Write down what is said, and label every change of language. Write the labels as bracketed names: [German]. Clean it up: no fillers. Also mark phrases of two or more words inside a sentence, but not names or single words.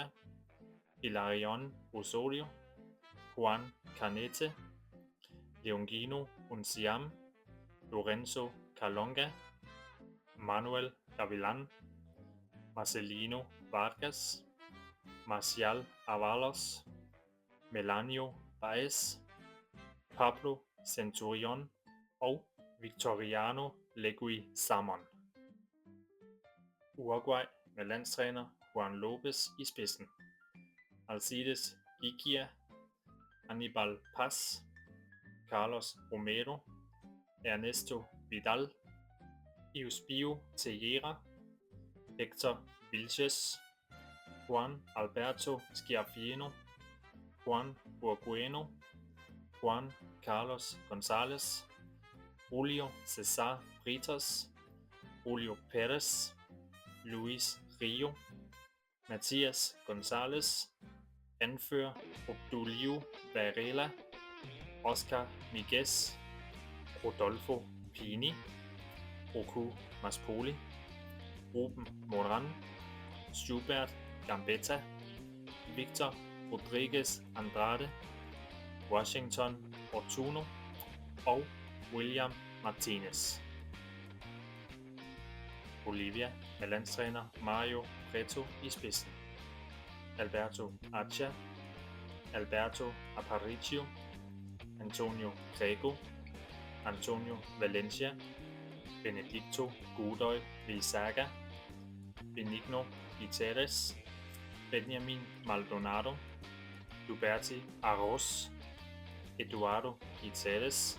[Danish] Hilarion Osorio, Juan Canete, Leongino Unciam, Lorenzo Calonga, Manuel Gavilan, Marcelino Vargas, Marcial Avalos, Melanio Baez, Pablo Centurion og Victoriano Leguizamón. Uruguay med landstræner Juan López i spidsen. Alcides Gigia, Aníbal Paz, Carlos Romero, Ernesto Vidal, Eusebio Tejera, Héctor Vilches, Juan Alberto Schiaffino, Juan Burgueno, Juan Carlos González, Julio César Britos, Julio Pérez, Luis Rio, Mathias González, anfører Obdulio Varela, Oscar Miguez, Rodolfo Pini, Roku Maspoli, Ruben Moran, Schubert Gambetta, Victor Rodriguez Andrade, Washington Ortuno og William Martinez. Bolivia med landstræner Mario Preto i spidsen. Alberto Acha, Alberto Aparicio, Antonio Grego, Antonio Valencia, Benedicto Godoy Lizaga, Benigno Guterres, Benjamin Maldonado, Luberti Arroz, Eduardo Guterres,